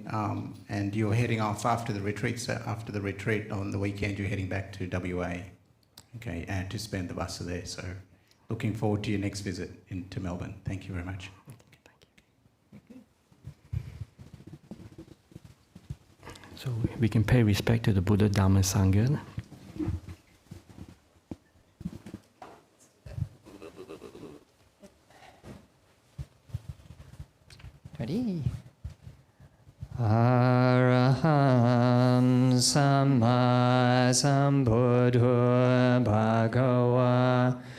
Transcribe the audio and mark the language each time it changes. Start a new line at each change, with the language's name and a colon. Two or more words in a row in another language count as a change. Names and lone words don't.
English: And you're heading off after the retreat. So after the retreat on the weekend, you're heading back to WA. Okay, and to spend the Vassa there. So looking forward to your next visit to Melbourne. Thank you very much. So we can pay respect to the Buddha, Dhamma, Sangha. Ready?
Pali: Araham Samma Sambuddho Bhagava